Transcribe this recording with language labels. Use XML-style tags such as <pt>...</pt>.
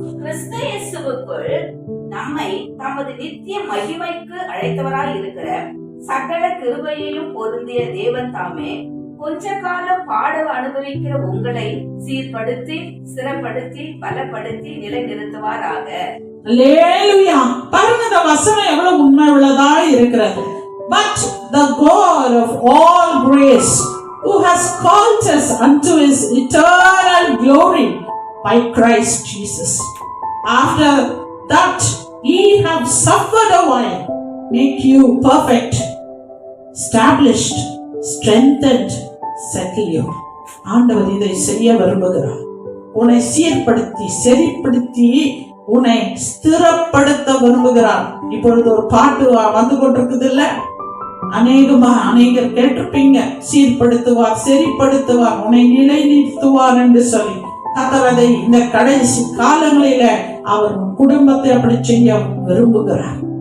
<ta>கிறிஸ்து இயேசுவுக்குள் நம்மை தமது நித்திய மகிமைக்கு அழைத்தவராய் இருக்கிற சகல கிருபையையும் பொருந்திய தேவன் தாமே கொஞ்ச காலம் பாடு அனுபவிக்கிற உங்களை சீர்படுத்தி, ஸ்திரப்படுத்தி, பலப்படுத்தி நிலைநிறுத்துவாராக. அல்லேலூயா. பாருங்க இந்த வசனம் எவ்வளவு உண்மை உள்ளதா இருக்கிறது.</ta> <en>But the God of all grace, who has called us unto his eternal glory by Christ Jesus, after that he have suffered a while, make you perfect, established, strengthened, settle you.</en> <ta>ஆண்டவர் இதை செய்ய விரும்புகிறார். உன்னை சீர்படுத்தி, சரிப்படுத்தி, உன்னை ஸ்திரப்படுத்த விரும்புகிறார். இப்பொழுது ஒரு பாட்டு வந்து கொண்டிருக்குது இல்ல, அநேகர் கேட்டிருப்பீங்க. சீர்படுத்துவார், சரிப்படுத்துவார், உன்னை நிலைநிறுத்துவார் என்று சொல்லி கர்த்தர் அதை இந்த கடைசி காலங்களில அவர் குடும்பத்தை அப்படி செய்ய விரும்புகிறார்.</ta>